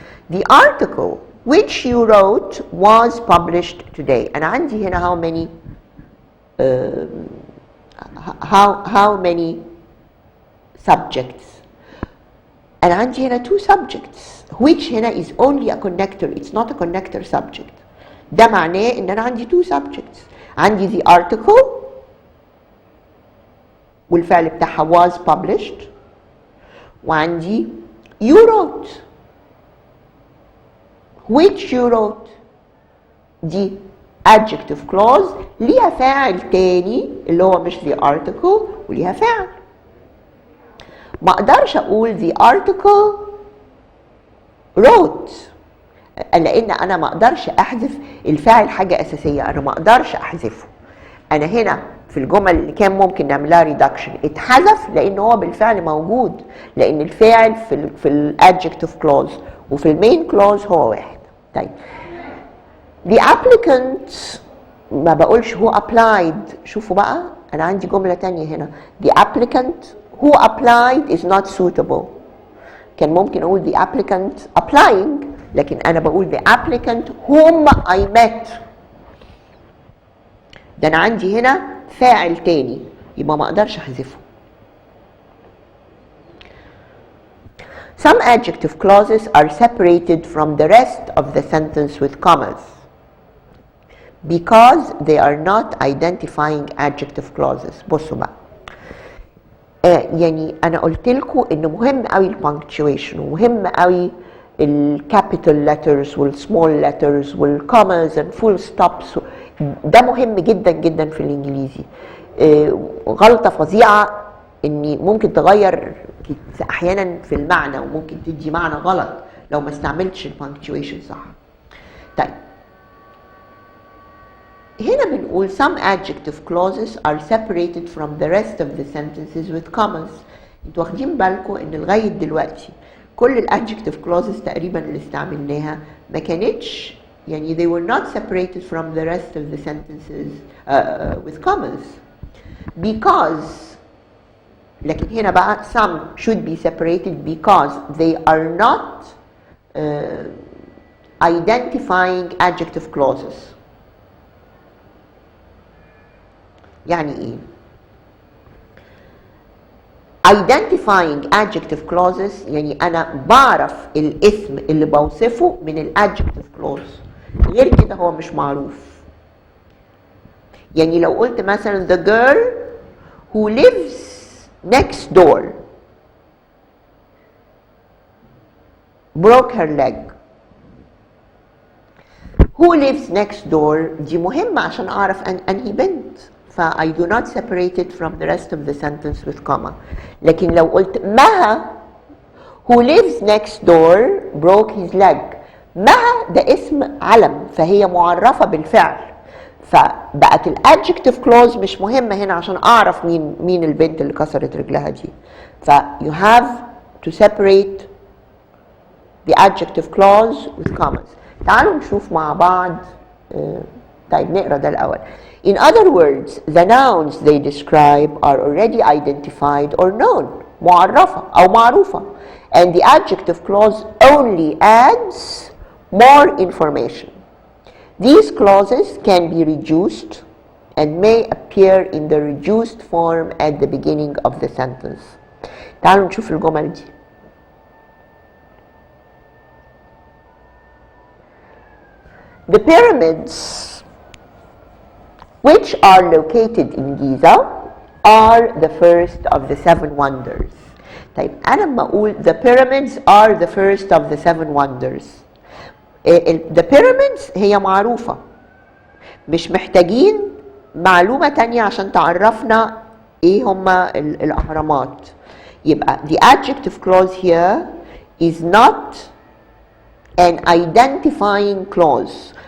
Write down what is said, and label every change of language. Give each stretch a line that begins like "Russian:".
English: The article which you wrote was published today.
Arabic: أنا عندي هنا
English: how many how many subjects.
Arabic: أنا عندي هنا
English: two subjects which هنا is only a connector, it's not a connector subject.
Arabic: ده معناه إن أنا عندي
English: two subjects.
Arabic: عندي
English: the article
Arabic: والفعل بتاعها
English: was published
Arabic: وعندي
English: you wrote which you wrote
Arabic: دي
English: adjective clause
Arabic: ليها فاعل تاني اللي هو مش
English: the article
Arabic: وليها فاعل. ما اقدرش اقول
English: the article wrote
Arabic: لان انا ما اقدرش احذف الفاعل حاجه اساسيه، انا ما اقدرش احذفه. انا هنا في الجمل اللي كان ممكن نعملها ريدكشن اتحذف لان هو بالفعل موجود، لان الفاعل في الادجكتيف كلوز وفي المين كلوز هو واحد. طيب
English: the applicant
Arabic: ما بقولش
English: who applied.
Arabic: شوفوا بقى انا عندي جمله تانية هنا
English: the applicant who applied is not suitable.
Arabic: كان ممكن اقول
English: the applicant applying،
Arabic: لكن انا بقول
English: the applicant whom I met.
Arabic: ده انا عندي هنا فاعل تاني يبقى ما اقدرش احذفه.
English: Some adjective clauses are separated from the rest of the sentence with commas because they are not identifying adjective clauses.
Arabic: بصوا بقى يعني انا قلت لكم انه مهم قوي البانكتويشن ومهم قوي الكابيتال ليترز والسمول ليترز والكوماز اند فول ستوبس. ده مهم جدا جدا في الانجليزي. غلطه فظيعه اني ممكن تغير احيانا في المعنى وممكن تدي معنى غلط لو ما استعملتش البانكتويشن صح. طيب نقول
English: some adjective clauses are separated from the rest of the sentences with commas.
Arabic: انتوا واخدين بالكم ان لغايه دلوقتي كل الادجكتيف clauses تقريبا اللي استعملناها ما كانتش يعني
English: they were not separated from the rest of the sentences with commas because
Arabic: لكن هنا بقى
English: some should be separated because they are not identifying adjective clauses.
Arabic: يعني ايه؟
English: identifying adjective clauses
Arabic: يعني انا بعرف الاسم اللي بوصفه من الادجكتيف clause، غير كده هو مش معروف.
English: يعني لو قلت مثلا the girl who lives next door broke her leg. who lives next door
Arabic: دي مهمة عشان أعرف أنهي بنت،
English: ف I do not separate it from the rest of the sentence with comma.
Arabic: لكن لو قلت مها
English: who lives next door broke his leg،
Arabic: مها ده اسم علم فهي معرفة بالفعل، فبقت الادجكتيف كلوز مش مهمة هنا عشان أعرف مين البنت اللي كسرت رجلها دي. ف
English: you have to separate the adjective clause with commas.
Arabic: تعالوا نشوف مع بعض. طيب نقرا ده الأول.
English: In other words, the nouns they describe are already identified or known.
Arabic: معرفة أو معروفة.
English: And the adjective clause only adds more information. These clauses can be reduced and may appear in the reduced form at the beginning of the sentence.
Arabic: تعالوا نشوف الجمل دي.
English: The pyramids which are located in Giza are the first of the seven wonders.
Arabic: طيب أنا لما أقول
English: the pyramids are the first of the seven wonders، the pyramids
Arabic: هي معروفة، مش محتاجين معلومة تانية عشان تعرفنا إيه هما الأهرامات. يبقى
English: the adjective clause here is not an identifying clause.